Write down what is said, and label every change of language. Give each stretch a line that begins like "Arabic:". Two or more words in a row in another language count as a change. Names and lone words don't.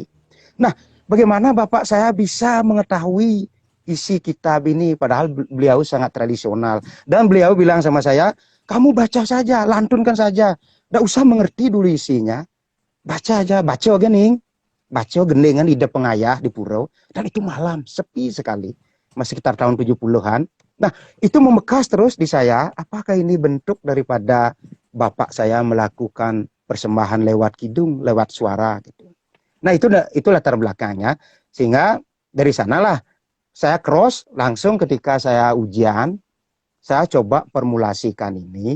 Indonesian: Nah, bagaimana bapak saya bisa mengetahui isi kitab ini, padahal beliau sangat tradisional. Dan beliau bilang sama saya, kamu baca saja, lantunkan saja. Tidak usah mengerti dulu isinya. Baca aja, baca gening. Baca gendengan ide pengayah di pura, dan itu malam, sepi sekali. Masih sekitar tahun 70-an. Nah, itu memekas terus di saya, apakah ini bentuk daripada bapak saya melakukan persembahan lewat kidung, lewat suara gitu. Nah, itu latar belakangnya, sehingga dari sanalah saya cross langsung ketika saya ujian, saya coba formulasikan ini.